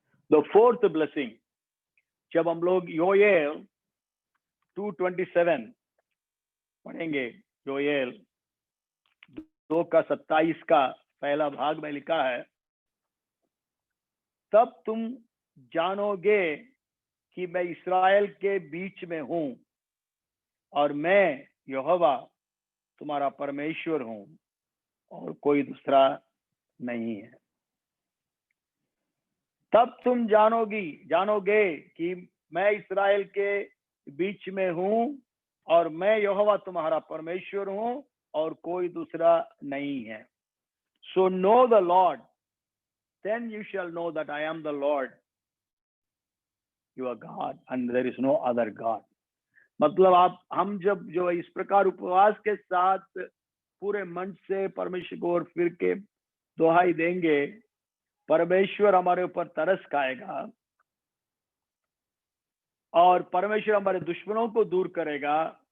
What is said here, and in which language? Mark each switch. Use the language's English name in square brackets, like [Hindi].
[Hindi] The fourth blessing, जब हम लोग योएल 2:27 पढ़ेंगे, योएल 2:27 का पहला भाग में लिखा है, तब तुम जानोगे कि मैं इस्राएल के बीच में हूं और मैं यहोवा तुम्हारा परमेश्वर हूं और कोई दूसरा नहीं है। तब तुम जानोगे कि मैं इस्राएल के बीच में हूं और मैं यहोवा तुम्हारा परमेश्वर हूं और कोई दूसरा नहीं है। [English] So know the Lord, then you shall know that I am the Lord your God and there is no other God। [Hindi] मतलब हम जब जो इस प्रकार उपवास के साथ पूरे मन से परमेश्वर को और फिर के दुहाई देंगे, परमेश्वर हमारे ऊपर तरस खाएगा और परमेश्वर हमारे दुश्मनों को दूर करेगा।